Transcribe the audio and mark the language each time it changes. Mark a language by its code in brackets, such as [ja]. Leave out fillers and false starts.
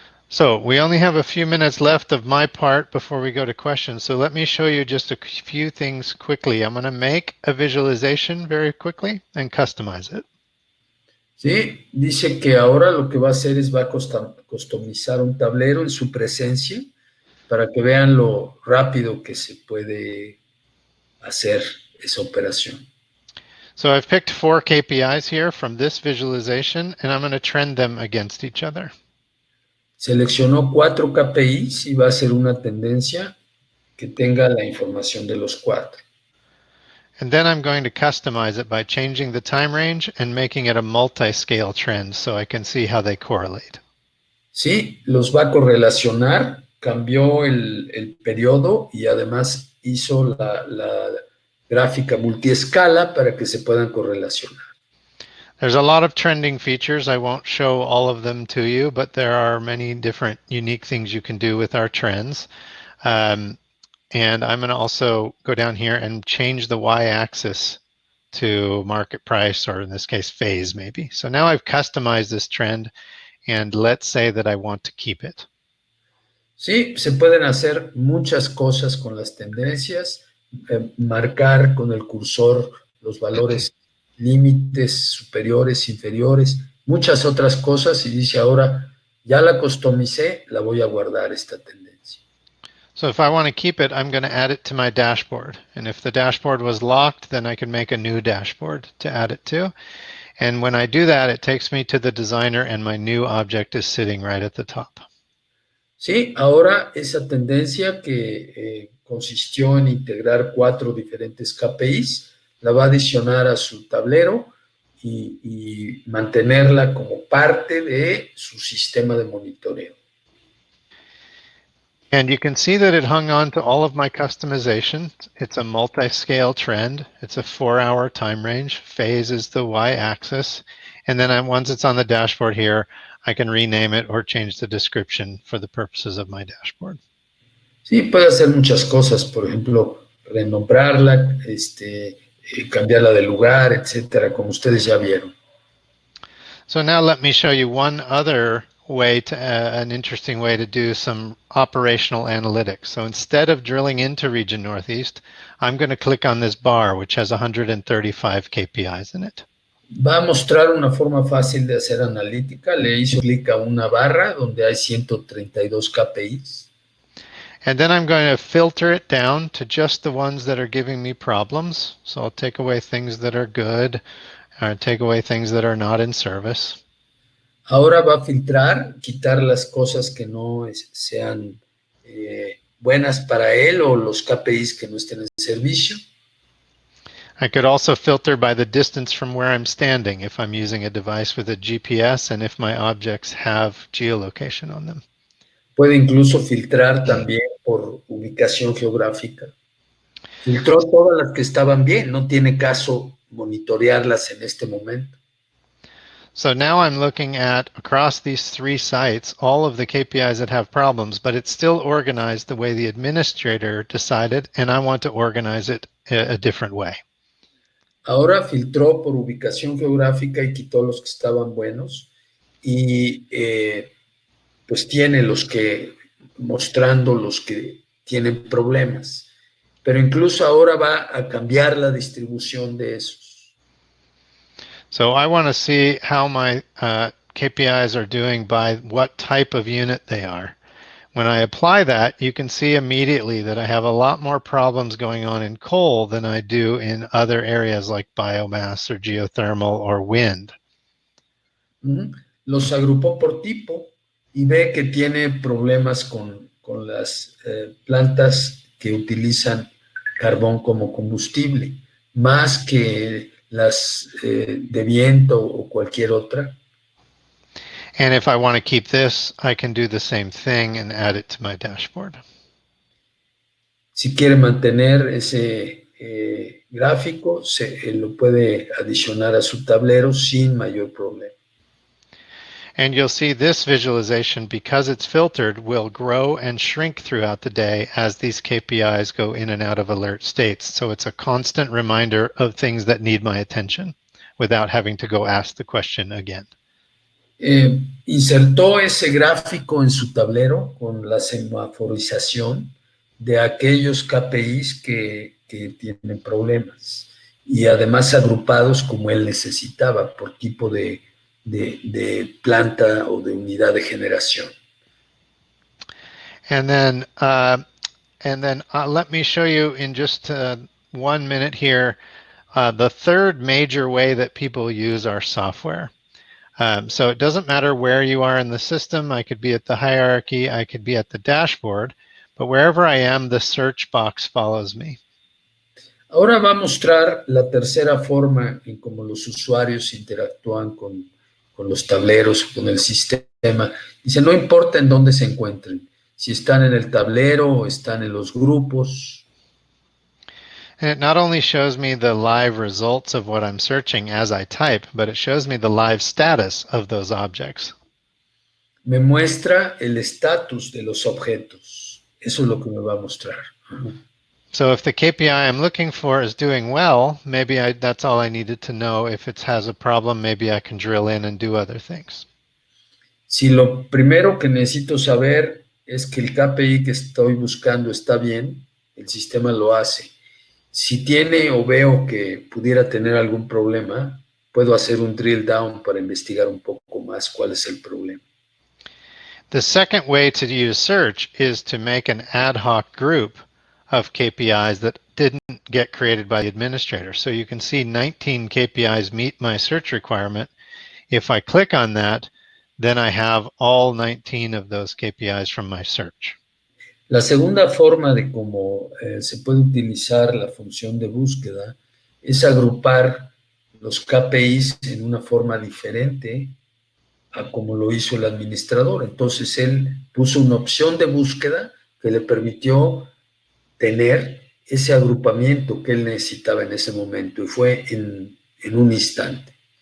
[en] So we only have a few minutes left of my part before we go to questions. So let me show you just a few things quickly. I'm going to make a visualization very quickly and customize it. [es] Sí, dice que ahora lo que va a hacer es va a customizar un tablero en su presencia para que vean lo rápido que se puede hacer esa operación. [en] So I've picked 4 KPIs here from this visualization, and I'm going to trend them against each other. [es] Seleccionó 4 KPIs y va a hacer una tendencia que tenga la información de los 4. [en] And then I'm going to customize it by changing the time range and making it a multi-scale trend so I can see how they correlate. [es] Sí, los va a correlacionar, cambió el periodo y además hizo la gráfica multiescala para que se puedan correlacionar. [en] There's a lot of trending features. I won't show all of them to you, but there are many different unique things you can do with our trends. And I'm going to also go down here and change the y-axis to market price, or in this case, phase maybe. So now I've customized this trend, and let's say that I want to keep it. [es] Sí, se pueden hacer muchas cosas con las tendencias, marcar con el cursor los valores límites superiores, inferiores, muchas otras cosas, y dice ahora, ya la customicé, la voy a guardar esta tendencia. [en] So if I want to keep it, I'm going to add it to my dashboard. And if the dashboard was locked, then I can make a new dashboard to add it to. And when I do that, it takes me to the designer, and my new object is sitting right at the top. [es] Sí, ahora esa tendencia que consistió en integrar 4 diferentes KPIs, la va a adicionar a su tablero y mantenerla como parte de su sistema de monitoreo. [en] And you can see that it hung on to all of my customization. It's a multi-scale trend. It's a 4-hour time range. Phase is the y-axis. And then once it's on the dashboard here, I can rename it or change the description for the purposes of my dashboard. [es] Sí, puede hacer muchas cosas, por ejemplo, renombrarla, cambiarla de lugar, etcétera, como ustedes ya vieron. [en] So now let me show you one other way to an interesting way to do some operational analytics. So instead of drilling into Region Northeast, I'm going to click on this bar, which has 135 KPIs in it. [es] Va a mostrar una forma fácil de hacer analítica. Le hizo clic a una barra donde hay 132 KPIs. [en] And then I'm going to filter it down to just the ones that are giving me problems. So I'll take away things that are good, or take away things that are not in service. [es] Ahora va a filtrar, quitar las cosas que no sean buenas para él o los KPIs que no estén en servicio. [en] I could also filter by the distance from where I'm standing if I'm using a device with a GPS and if my objects have geolocation on them. [es] Puede incluso filtrar también por ubicación geográfica. Filtró todas las que estaban bien, no tiene caso monitorearlas en este momento. [en] So now I'm looking at, across these 3 sites, all of the KPIs that have problems, but it's still organized the way the administrator decided, and I want to organize it a different way. [es] Ahora filtró por ubicación geográfica y quitó los que estaban buenos y pues tiene los que, mostrando los que tienen problemas. Pero incluso ahora va a cambiar la distribución de esos. [en] So I want to see how my KPIs are doing by what type of unit they are. When I apply that, you can see immediately that I have a lot more problems going on in coal than I do in other areas like biomass or geothermal or wind. [es] Los agrupó por tipo y ve que tiene problemas con las plantas que utilizan carbón como combustible, más que las de viento o cualquier otra. [en] And if I want to keep this, I can do the same thing and add it to my dashboard. [es] Si quiere mantener ese gráfico, lo puede adicionar a su tablero sin mayor problema. [en] And you'll see this visualization, because it's filtered, will grow and shrink throughout the day as these KPIs go in and out of alert states. So it's a constant reminder of things that need my attention without having to go ask the question again. [es] Insertó ese gráfico en su tablero con la semaforización de aquellos KPIs que tienen problemas y además agrupados como él necesitaba por tipo de planta o de unidad de generación. [en] And then let me show you in just 1 minute here the third major way that people use our software. So it doesn't matter where you are in the system. I could be at the hierarchy, I could be at the dashboard, but wherever I am, the search box follows me. [es] Ahora va a mostrar la tercera forma en cómo los usuarios interactúan con los tableros, con el sistema. Dice, no importa en dónde se encuentren, si están en el tablero o están en los grupos. [en] And it not only shows me the live results of what I'm searching as I type, but it shows me the live status of those objects. [es] Me muestra el estatus de los objetos. Eso es lo que me va a mostrar. [en] So if the KPI I'm looking for is doing well, maybe that's all I needed to know. If it has a problem, maybe I can drill in and do other things. [es] Si lo primero que necesito saber es que el KPI que estoy buscando está bien, el sistema lo hace. Si tiene o veo que pudiera tener algún problema, puedo hacer un drill down para investigar un poco más cuál es el problema. [en] The second way to use search is to make an ad hoc group of KPIs that didn't get created by the administrator. So you can see 19 KPIs meet my search requirement. If I click on that, then I have all 19 of those KPIs from my search. [es] La segunda forma de cómo se puede utilizar la función de búsqueda es agrupar los KPIs en una forma diferente a como lo hizo el administrador. Entonces él puso una opción de búsqueda que le permitió tener ese agrupamiento que él necesitaba en ese momento y fue en un instante.